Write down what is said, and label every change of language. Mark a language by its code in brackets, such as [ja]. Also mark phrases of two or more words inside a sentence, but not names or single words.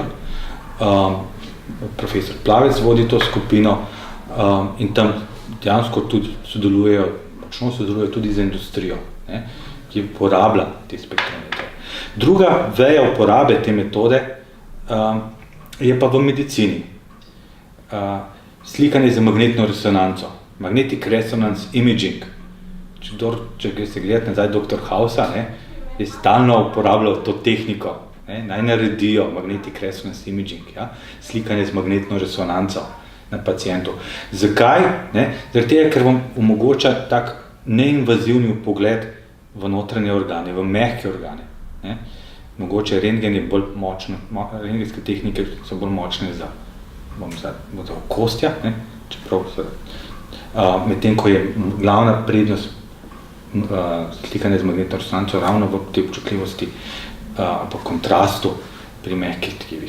[sl] Profesor Plavec vodi to skupino in tam dejansko tudi močno sodelujejo tudi z industrijo, ki uporablja te spektrometre. Druga veja uporabe te metode je pa v medicini. slikanje za magnetno resonanco, [en] magnetic resonance imaging. [sl] Če se gledati nazaj dr. Hausa, je stalno uporabljal to tehniko, naj naredijo [en] magnetic resonance imaging, [sl] slikanje z magnetno resonanco na pacientu. Zakaj? Zaradi tega, ker vam omogoča tak neinvazivni pogled v notranje organe, v mehke organe. Mogoče rentgen je bolj močno, rentgenske tehnike so bolj močne za okostja, čeprav medtem, ko je glavna prednost slikanje z magnetno resonanco ravno v tej občutljivosti pa kontrastu pri mehkih tkivih.